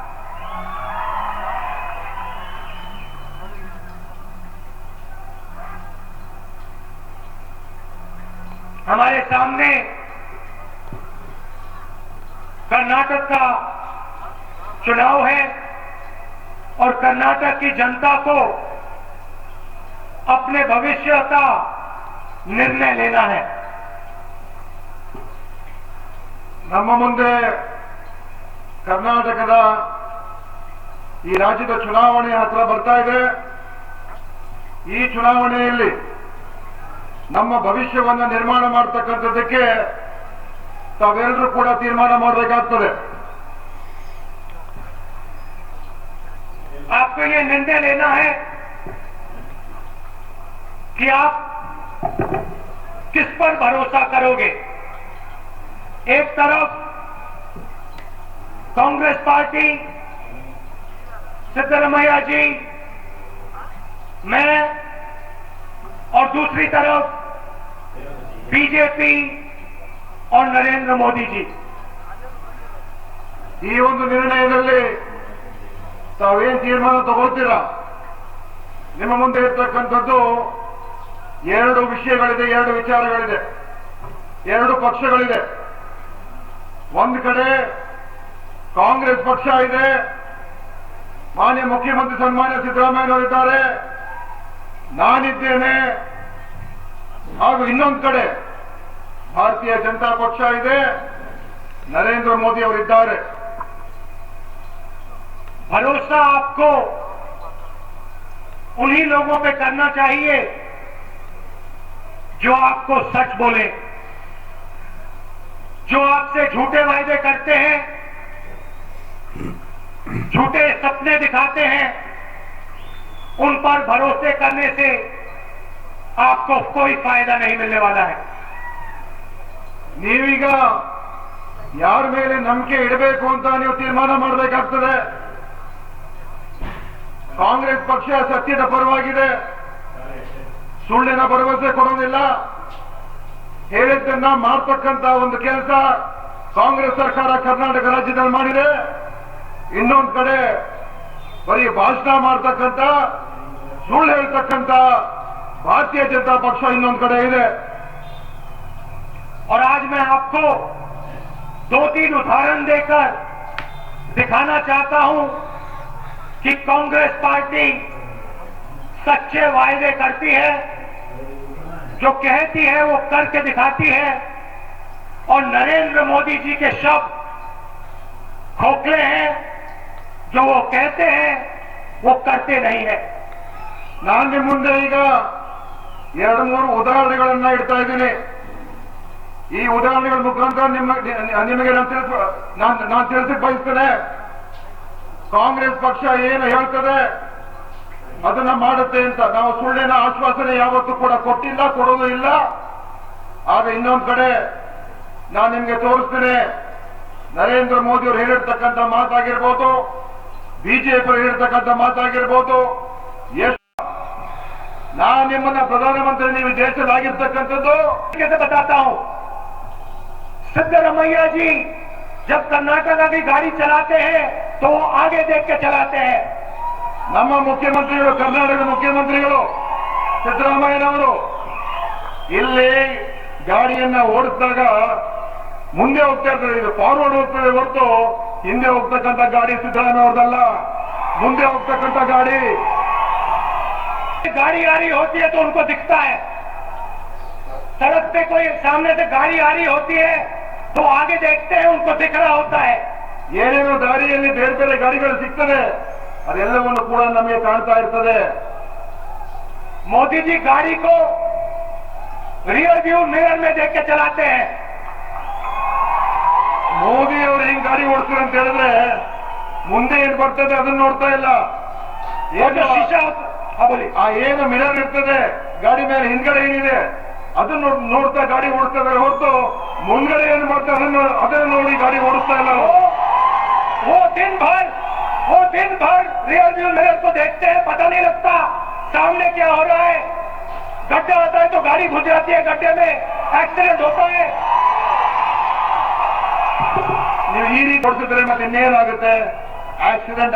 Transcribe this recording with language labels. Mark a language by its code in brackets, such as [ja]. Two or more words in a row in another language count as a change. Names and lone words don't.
[hi] हमारे सामने कर्नाटक का चुनाव है और कर्नाटक की जनता को अपने भविष्य का निर्णय लेना है। [kn] ನಮ್ಮ ಮುಂದೆ ಕರ್ನಾಟಕದ ಈ ರಾಜ್ಯದ ಚುನಾವಣೆ ಹತ್ರ ಬರ್ತಾ ಇದೆ. ಈ ಚುನಾವಣೆಯಲ್ಲಿ ನಮ್ಮ ಭವಿಷ್ಯವನ್ನು ನಿರ್ಮಾಣ ಮಾಡತಕ್ಕಂಥದ್ದಕ್ಕೆ ತಾವೆಲ್ಲರೂ ಕೂಡ ತೀರ್ಮಾನ ಮಾಡಬೇಕಾಗ್ತದೆ. [hi] आपको ये निर्णय लेना है कि आप किस पर भरोसा करोगे। एक तरफ कांग्रेस पार्टी, सिद्धरामैया जी, मैं, और दूसरी तरफ बीजेपी और नरेंद्र मोदी जी। [kn] ಈ ಒಂದು ನಿರ್ಣಯದಲ್ಲಿ ತಾವೇನು ತೀರ್ಮಾನ ತಗೊಳ್ತೀರಾ? ನಿಮ್ಮ ಮುಂದೆ ಇರ್ತಕ್ಕಂಥದ್ದು ಎರಡು ವಿಷಯಗಳಿದೆ, ಎರಡು ವಿಚಾರಗಳಿದೆ, ಎರಡು ಪಕ್ಷಗಳಿದೆ. ಒಂದು ಕಡೆ ಕಾಂಗ್ರೆಸ್ ಪಕ್ಷ ಇದೆ, ಮಾನ್ಯ ಮುಖ್ಯಮಂತ್ರಿ ಸನ್ಮಾನ್ಯ ಸಿದ್ದರಾಮಯ್ಯನವರಿದ್ದಾರೆ, ನಾನಿದ್ದೇನೆ. ಹಾಗೂ ಇನ್ನೊಂದು ಕಡೆ ಭಾರತೀಯ ಜನತಾ ಪಕ್ಷ ಇದೆ, नरेंद्र मोदी ಅವರಿದ್ದಾರೆ. [hi] भरोसा आपको उन्हीं लोगों पे करना चाहिए जो आपको सच बोले, जो आपसे झूठे वायदे करते हैं, झूठे सपने दिखाते हैं। उन पर भरोसे करने से आपको कोई फायदा नहीं मिलने वाला है। [kn] ನೀವೀಗ ಯಾರ ಮೇಲೆ ನಂಬಿಕೆ ಇಡಬೇಕು ಅಂತ ನೀವು ತೀರ್ಮಾನ ಮಾಡಬೇಕಾಗ್ತದೆ. ಕಾಂಗ್ರೆಸ್ ಪಕ್ಷ ಸತ್ಯದ ಪರವಾಗಿದೆ, ಸುಳ್ಳಿನ ಭರವಸೆ ಕೊಡೋದಿಲ್ಲ, ಹೇಳಿದ್ದನ್ನ ಮಾಡ್ತಕ್ಕಂತ ಒಂದು ಕೆಲಸ ಕಾಂಗ್ರೆಸ್ ಸರ್ಕಾರ ಕರ್ನಾಟಕ ರಾಜ್ಯದಲ್ಲಿ ಮಾಡಿದೆ. ಇನ್ನೊಂದು ಕಡೆ ಬರೀ ಭಾಷಣ ಮಾಡ್ತಕ್ಕಂತ, ಸುಳ್ಳು ಹೇಳ್ತಕ್ಕಂತ ಭಾರತೀಯ ಜನತಾ ಪಕ್ಷ ಇನ್ನೊಂದು ಕಡೆ ಇದೆ. [hi] और आज मैं आपको 2-3 उदाहरण देकर दिखाना चाहता हूं कि कांग्रेस पार्टी सच्चे वायदे करती है, जो कहती है वो करके दिखाती है, और नरेंद्र मोदी जी के शब्द खोखले हैं, जो वो कहते हैं वो करते नहीं है। [kn] ನಾನು ನಿಮ್ಮ ಮುಂದೆ ಈಗ 2-3 ಉದಾಹರಣೆಗಳನ್ನ ಇಡ್ತಾ ಇದ್ದೀನಿ. ಈ ಉದಾಹರಣೆಗಳ ಮುಖಾಂತರ ನಿಮಗೆ ನಾನು ತಿಳಿಸಿ ಬಯಸ್ತೇನೆ. ಕಾಂಗ್ರೆಸ್ ಪಕ್ಷ ಏನು ಹೇಳ್ತದೆ ಅದನ್ನ ಮಾಡುತ್ತೆ ಅಂತ. ನಾವು ಸುಳ್ಳಿನ ಆಶ್ವಾಸನೆ ಯಾವತ್ತೂ ಕೂಡ ಕೊಟ್ಟಿಲ್ಲ, ಕೊಡೋದು ಇಲ್ಲ. ಆಗ ಇನ್ನೊಂದು ಕಡೆ ನಾನು ನಿಮ್ಗೆ ತೋರಿಸ್ತೇನೆ, ನರೇಂದ್ರ ಮೋದಿ ಅವರು ಹೇಳಿರ್ತಕ್ಕಂಥ ಮಾತಾಗಿರ್ಬೋದು, ಬಿಜೆಪಿ ಹೇಳಿರ್ತಕ್ಕಂಥ ಮಾತಾಗಿರ್ಬೋದು, ಎಷ್ಟು ನಾನು ನಿಮ್ಮನ್ನ ಪ್ರಧಾನಮಂತ್ರಿ ನೀವು ದೇಶದಾಗಿರ್ತಕ್ಕಂಥದ್ದು [hi] कैसे बताता हूं। सिद्धरामैया जी जब कर्नाटका की गाड़ी चलाते हैं तो वो आगे देख के चलाते हैं। [kn] ನಮ್ಮ ಮುಖ್ಯಮಂತ್ರಿಗಳು, ಕರ್ನಾಟಕದ ಮುಖ್ಯಮಂತ್ರಿಗಳು ಸಿದ್ದರಾಮಯ್ಯನವರು ಇಲ್ಲಿ ಗಾಡಿಯನ್ನ ಓಡಿಸಿದಾಗ ಮುಂದೆ ಹೋಗ್ತಾ ಇರ್ತಾರೆ, ಇದು ಫಾರ್ವರ್ಡ್ ಹೋಗ್ತದೆ ಹೊರತು ಹಿಂದೆ ಹೋಗ್ತಕ್ಕಂಥ ಗಾಡಿ ಸಿದ್ದರಾಮಯ್ಯ ಅವ್ರದಲ್ಲ, ಮುಂದೆ ಹೋಗ್ತಕ್ಕಂಥ ಗಾಡಿ. [hi] गाड़ी आ रही होती है तो उनको दिखता है, सड़क पे कोई सामने से गाड़ी आ रही होती है तो आगे देखते हैं, उनको दिख रहा होता है. [kn] ಏನೇನು ದಾರಿಯಲ್ಲಿ ಬೇರೆ ಬೇರೆ ಗಾಡಿಗಳು ಸಿಗ್ತದೆ, ಅದೆಲ್ಲವನ್ನು ಕೂಡ ನಮಗೆ ಕಾಣ್ತಾ ಇರ್ತದೆ. [hi] मोदी जी गाड़ी को [en] rear view mirror [hi] में देख के चलाते हैं. [kn] ಮೋದಿ ಅವರು ಹಿಂಗ್ ಗಾಡಿ ಓಡಿಸ್ತಾರೆ ಅಂತ ಹೇಳಿದ್ರೆ ಮುಂದೆ ಏನ್ ಬರ್ತದೆ ಅದನ್ನ ನೋಡ್ತಾ ಇಲ್ಲ. [hi] वो जो शीशा बोली [kn] ಆ ಏನು ಮಿರರ್ ಇರ್ತದೆ ಗಾಡಿ ಮೇಲೆ ಹಿಂದ್ಗಡೆ ಏನಿದೆ ಅದನ್ನ ನೋಡ್ತಾ ಗಾಡಿ ಓಡಿಸ್ತಾರೆ ಹೊರತು ಮುಂದ್ಗಡೆ ಏನ್ ಮಾಡ್ತಾರೆ ಅದನ್ನ ನೋಡಿ ಗಾಡಿ ಓಡಿಸ್ತಾ ಇಲ್ಲ. [hi] वो दिन भर [en] rear view mirror [hi] को देखते हैं, पता नहीं लगता सामने क्या हो रहा है. गड्ढा आता है तो गाड़ी घुस जाती है, गड्ढे में एक्सीडेंट होता है. [kn] ನೀವು ಈ ರೀತಿ ಓಡಿಸಿದ್ರೆ ಮತ್ತೆ ಇನ್ನೇನಾಗುತ್ತೆ, ಆಕ್ಸಿಡೆಂಟ್